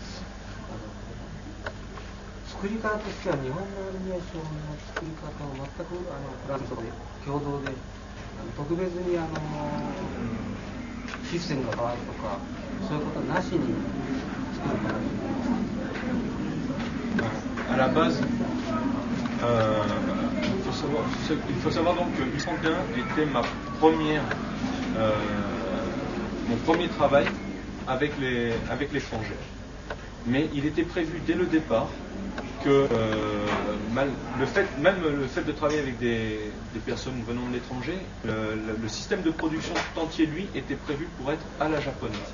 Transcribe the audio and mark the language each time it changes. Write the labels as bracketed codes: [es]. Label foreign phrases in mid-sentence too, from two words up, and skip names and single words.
[ja] 作り方としては日本のアニメーションの作り方を全くフランスとで共同で特別にシステムが変わるとかそういうことなしに作る形になりました。 [fr] À la base, il faut savoir donc que Ulysse 31 était mon premier travail avec l'étranger. Mais il était prévu dès le départ que le fait de travailler avec des personnes venant de l'étranger, le système de production tout entier, lui, était prévu pour être à la japonaise.